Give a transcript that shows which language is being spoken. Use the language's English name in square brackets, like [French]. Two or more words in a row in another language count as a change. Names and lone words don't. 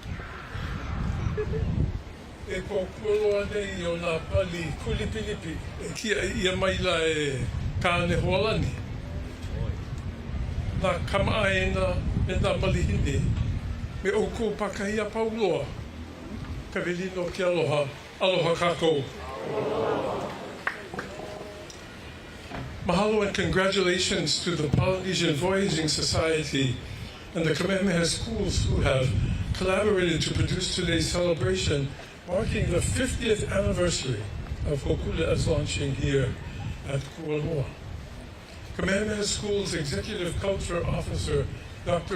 [Hawaiian] E ko kualoa nei o nā pali kulipilipi. E kia ia maila e kāne hoalani. Nā kamaaena me nā malihini. Me oko pakahia pauloa. Ka velino ki aloha. Aloha kākou. Mahalo [English] and congratulations to the Polynesian Voyaging Society and the Kamehameha schools who have collaborated to produce today's celebration, marking the 50th anniversary of Hōkūle'a's launching here at Kualoa. Kamehameha School's Executive Culture Officer, Dr.